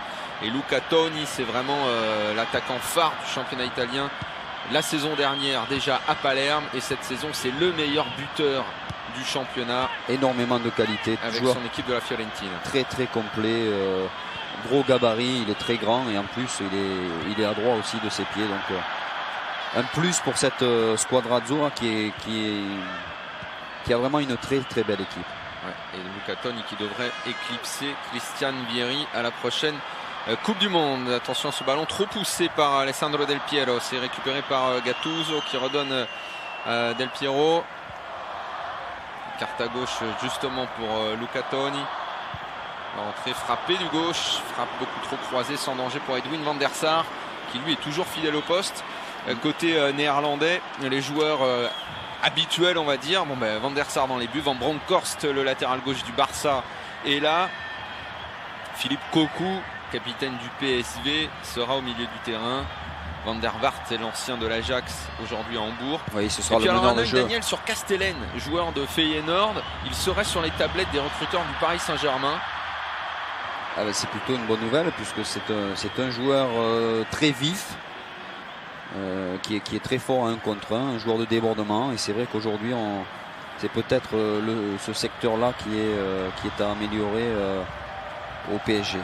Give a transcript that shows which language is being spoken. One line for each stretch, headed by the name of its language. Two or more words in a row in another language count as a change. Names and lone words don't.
French: Et Luca Toni, c'est vraiment l'attaquant phare du championnat italien la saison dernière déjà à Palerme, et cette saison c'est le meilleur buteur du championnat. Énormément de qualité avec joueur son équipe de la Fiorentina. Très très complet, gros gabarit, il est très grand et en plus il est adroit aussi de ses pieds. Donc un plus pour cette
Italian: squadra azzurra
French: qui a vraiment une très très belle équipe. Ouais, et Luca Toni qui devrait éclipser Christian Vieri à la prochaine Coupe du Monde. Attention à ce ballon trop poussé par Alessandro Del Piero. C'est récupéré par Gattuso qui redonne Del Piero. Carte à gauche justement pour Luca Toni. L'entrée frappée du gauche. Frappe beaucoup trop croisée sans danger pour Edwin van der Sar qui lui est toujours fidèle au poste. Côté néerlandais, les joueurs habituels on va dire. Bon, ben, Van der Sar dans les buts. Van Bronckhorst, le latéral gauche du Barça, est là. Philippe Cocu, capitaine du PSV, sera au milieu du terrain. Van der Vaart est l'ancien de l'Ajax, aujourd'hui à Hambourg. Oui, ce sera le meneur de jeu. Daniel sur Castellén, joueur de Feyenoord. Il serait sur les tablettes des recruteurs du Paris Saint-Germain. Ah ben, c'est plutôt une bonne nouvelle puisque c'est un joueur très vif. Qui est très fort à 1 contre 1, un joueur de débordement, et c'est vrai qu'aujourd'hui c'est peut-être ce secteur-là qui est à améliorer au PSG.